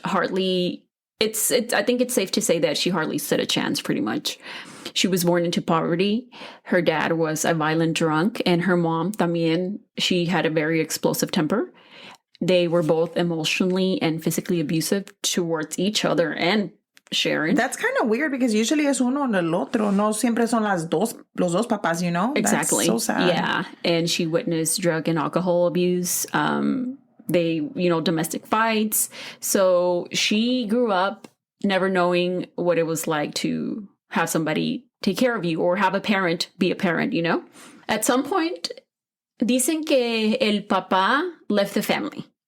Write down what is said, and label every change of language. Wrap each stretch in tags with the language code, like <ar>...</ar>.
<en>Hardly, I think it's safe to say that she hardly stood a chance, pretty much. She was born into poverty. Her dad was a violent drunk, and her mom,</en> <es>también,</es> <en>she had a very explosive temper. They were both emotionally and physically abusive towards each other and Sharon. That's kind of weird because usually</en> <es>es uno en el otro. No siempre son los dos papás,</es> <en>you know? Exactly. That's so sad. Yeah. And she witnessed drug and alcohol abuse. They, domestic fights. So she grew up never knowing what it was like to have somebody take care of you or have a parent be a parent, you know? At some point,</en> <es>dicen que el papá</es> <en>left the family.</en>